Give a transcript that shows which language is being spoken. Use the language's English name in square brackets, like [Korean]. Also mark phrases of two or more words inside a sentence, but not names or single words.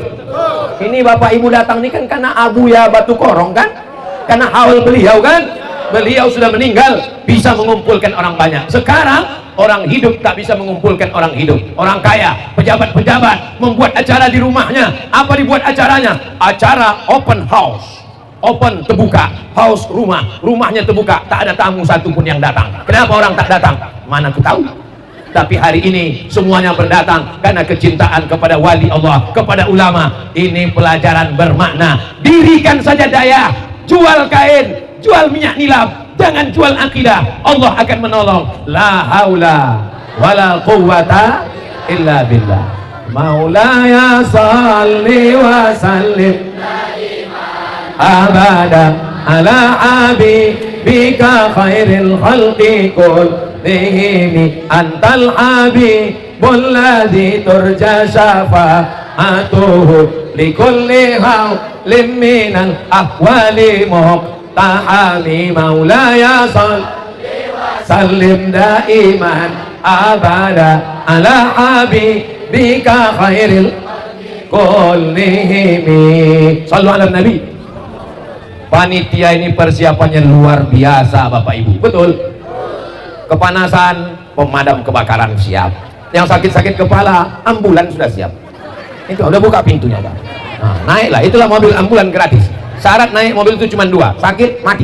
[Indonesian] Ini Bapak Ibu datang ini kan karena Abuya Batu Korong kan? Karena haul beliau kan? Beliau sudah meninggal, bisa mengumpulkan orang banyak. Sekarang orang hidup tak bisa mengumpulkan orang hidup. Orang kaya, pejabat-pejabat membuat acara di rumahnya. Apa dibuat acaranya? Acara [English] open house. [Indonesian] Open, terbuka, house, rumahnya terbuka, tak ada tamu satupun yang datang. Kenapa orang tak datang? Mana aku tahu. Tapi hari ini semuanya berdatang karena kecintaan kepada wali Allah, kepada ulama. Ini pelajaran bermakna. Dirikan saja Dayah, jual kain, jual minyak nilap, jangan jual akidah, Allah akan menolong. [Arabic] لا حول ولا قوة إلا بالله. مولاي صل وسلم أبدا على حبيبك خير الخلق كلهم أنت الحبيب الذي ترجى شفاعته لكل هول من الأهوال مقتحم. مولاي صل وسلم دائما أبدا على حبيبك خير كلهم. صلوا على النبي. [Indonesian] Panitia ini persiapannya luar biasa Bapak Ibu, betul? Kepanasan, pemadam kebakaran siap. Yang sakit-sakit kepala, ambulan sudah siap. Itu udah buka pintunya Pak. Nah, naiklah, itulah mobil ambulan gratis. Syarat naik mobil itu cuma 2, sakit mati.